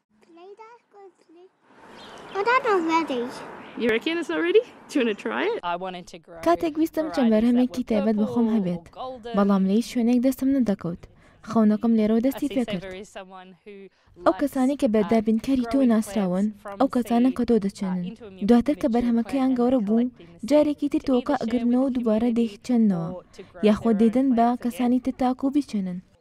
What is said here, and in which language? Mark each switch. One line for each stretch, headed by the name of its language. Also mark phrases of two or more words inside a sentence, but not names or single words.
English: You reckon it's not ready? Do you want to try it?
Central Kurdish: کاتێک ویستم چەند بەرهەمێکی تایبەت بەخۆم هەبێت بەڵام لەی شوێنێک دەستم نەدەکەوت خەونەکەم لێرەوە دەستی پێکرد ئەو کەسانی کە بەردابینکاری تۆ ناسراون ئەو کەسانە کە تۆ دەچێنن دواتر کە بەرهەمەکەیان گەورە بوو جارێکی تر تۆکە ئەگرنەوە دووبارە دەیچێننەوە یاخۆ دەیدەن بە کەسانی تر تاکو بیچێنن